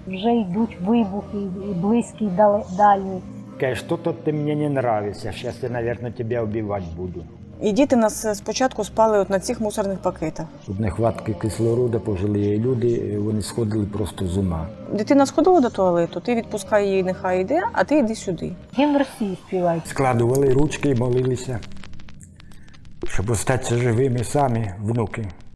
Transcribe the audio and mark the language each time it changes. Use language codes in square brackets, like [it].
[uk] Вже йдуть вибухи, і близькі, і дальні. Каже, [ru] что-то ты мне не нравишься, сейчас я, наверное, тебя убивать буду. [uk] І діти в нас спочатку спали от на цих мусорних пакетах. Тут нехватки кислороду, пожилі люди, вони сходили просто з ума. Дитина сходила до туалету, ти відпускай її, нехай йде, а ти йди сюди. Гімн Росії співають. Складували ручки і молилися, щоб остатися живими самі внуки.